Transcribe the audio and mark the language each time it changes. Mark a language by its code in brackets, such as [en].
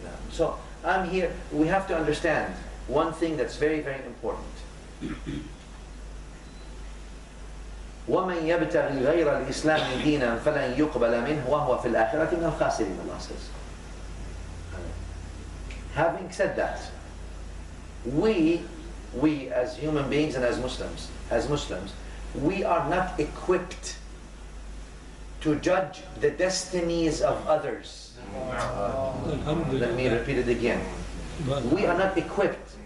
[en] So I'm here, we have to understand one thing that's very, very important. [ar] وَمَنْ يَبْتَغِي غَيْرَ الْإِسْلَامِ دِينًا فَلَنْ يُقْبَلَ مِنْهُ وَهُوَ فِي الْآخِرَةِ مِنَ الْخَاسِرِينَ, [en] Allah says. Having said that, we as human beings and as Muslims, we are not equipped to judge the destinies of others. Let me repeat it again. We are not equipped.